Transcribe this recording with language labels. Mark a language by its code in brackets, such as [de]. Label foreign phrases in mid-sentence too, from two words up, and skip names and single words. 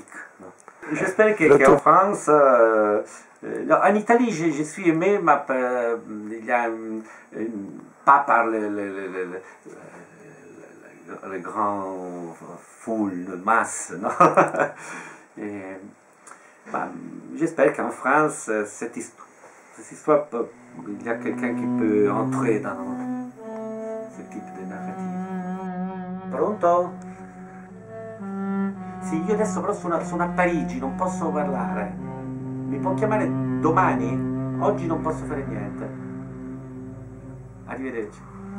[fr] J'espère qu'en France, en Italie, je suis aimé, mais il y a pas par les grands foules de masse. J'espère qu'en France, cette histoire, il y a quelqu'un qui peut entrer dans ce type de narrative. [it] Pronto? Sì, io adesso però sono a Parigi, non posso parlare. Mi può chiamare domani? Oggi non posso fare niente. Arrivederci.